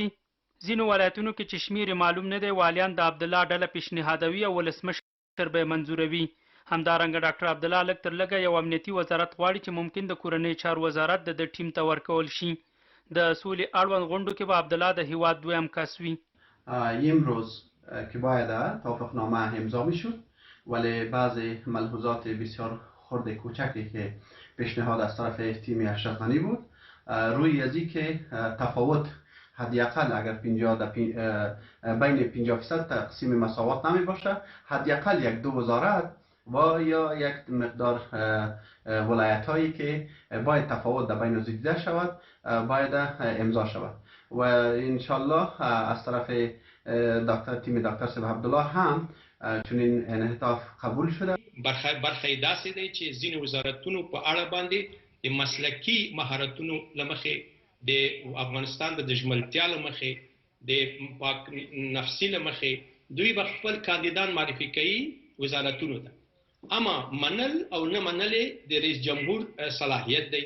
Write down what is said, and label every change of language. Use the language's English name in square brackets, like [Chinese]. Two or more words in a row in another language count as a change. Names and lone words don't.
[Pashto] ځینو ولایتونو کې چې شمیر معلوم نه دی، والیان د عبدالله ډله پیشنهادوي او ولسمشر به یې منظوروي. همدارنګه ډاکټر عبدالله لږ تر لږه یو امنیتي وزارت غواړي چې ممکن د کورنۍ چارو وزارت د ټیم ته ورکول شي. د سولې اړوند غونډو کې به عبدالله د هیواد دویم کس وي. [Persian] امروز که باید توافقنامه امضا میشد، ولی بعضی ملحوظات بسیار خرد کوچکی که پیشنهاد از طرف تیم اشرف غنی بود، روی ازی که تفاوت حداقل اگر 50 بین 50% تقسیم مساوات نمی باشه، حداقل یک دو وزارت و یا یک مقدار ولایت هایی که باید تفاوت در بین زیده شود باید امضا شود و انشالله از طرف تیم دکتر صاحب عبدالله هم چنین انعطاف قبول شده. [Pashto] برخه داسې دی چې ځینې وزارتونو په اړه باندې د مسلکي مهارتونو لمخې د افغانستان د ژمنتیا لمخې د پاک نفسي لمخې دوی به خپل کاندیدان معرفي کوي وزارتونو ته. اما منل او نه منل د رئیس جمهور صلاحیت دی.